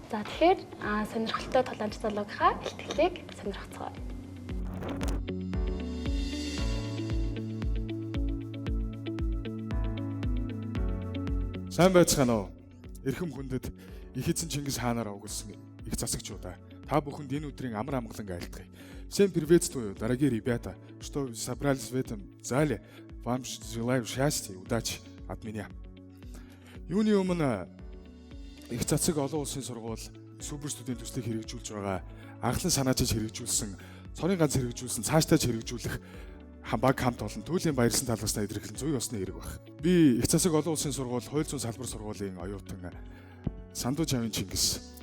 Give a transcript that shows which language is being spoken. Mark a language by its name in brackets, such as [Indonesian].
[Mongolian] За тэгэхээр сонирхолтой тулаанч залуугийнхаа илтгэлийг сонирхцгаая. Сайн байцгаана уу? Эрхэм хүндэт их эзэн Чингис хаанаараа өгүүлсэн их засагчудаа. Та бүхэнд энэ өдрийн амар амгалан айлтгая. [Russian] Всем приветствую, дорогие ребята. Что собрались в этом зале? Вам желаю счастья и удачи от меня. [Mongolian] Юуны өмнө их засаг олон улсын сургууль супер студент төслийг хэрэгжүүлж байгаа. Анхлан санаачиж хэрэгжүүлсэн, цорын ганц хэрэгжүүлсэн, цаашдаа хэрэгжүүлэх хамбаг хамт олон Түүлийн баярсан талбарснаа илэрхийлэн зүй осны хэрэг баг. Би их засаг олон улсын сургууль, хууль зүйн салбар сургуулийн оюутан Санду Жавын Чингис.